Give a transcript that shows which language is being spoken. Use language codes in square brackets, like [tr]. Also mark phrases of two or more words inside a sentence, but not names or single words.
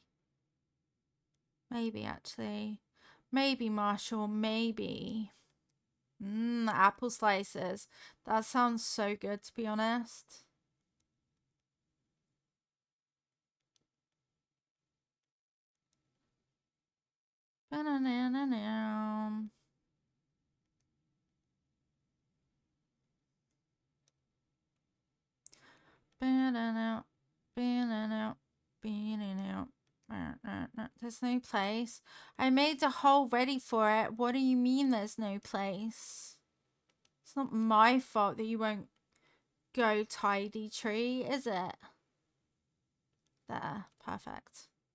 [en] Maybe, actually. Maybe, Marshall, maybe. Apple slices. That sounds so good, to be honest. Ba-na-na-na-na. Ba-na-na. Ba-na-na. Ba-na-na. There's no place. I made a hole ready for it. What do you mean there's no place? It's not my fault that you won't go tidy tree, is it? There. Perfect.